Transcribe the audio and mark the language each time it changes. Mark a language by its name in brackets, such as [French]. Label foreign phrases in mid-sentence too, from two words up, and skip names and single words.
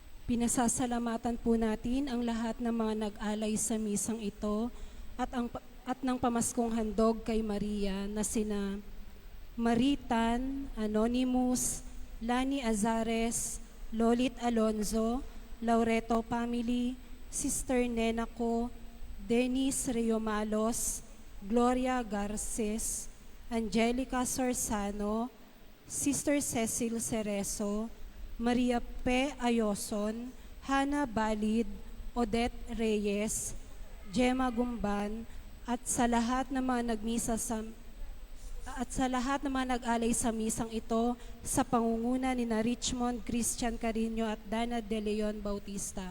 [Filipino] Pinasasalamatan po natin ang lahat ng mga nag-alay sa misang ito at ng pamaskong handog kay Maria na sina Maritan, Anonymous, Lani Azares, Lolit Alonzo, Laureto Family, Sister Nenaco, Dennis Reyomalos, Gloria Garces, Angelica Sorsano, Sister Cecil Cerezo, Maria P. Ayoson, Hana Balid, Odette Reyes, Gemma Gumban, at sa lahat ng mga nag-alay sa misang ito sa pangunguna ni na Richmond Christian Carino at Dana De Leon Bautista.